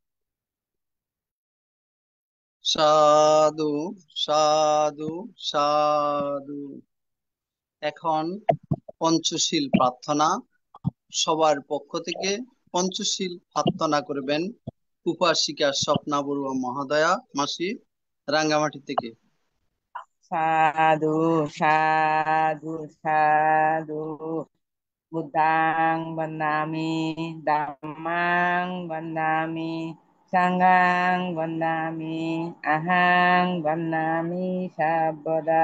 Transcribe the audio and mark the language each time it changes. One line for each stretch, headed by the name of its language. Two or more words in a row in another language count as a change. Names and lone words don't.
Bangla: সাধু সাধু সাধু। এখন পঞ্চশীল প্রার্থনা। সবার পক্ষ থেকে পঞ্চশীল প্রার্থনা করবেন উপাসিকা স্বপ্না বড়ুয়া মহোদয়া মাসি রাঙ্গামাটি থেকে।
Pali: Sadhu, sadhu, sadhu. Buddhang Vandami, Dhammang Vandami, Sanghang Vandami, Ahang Vandami, Sabada.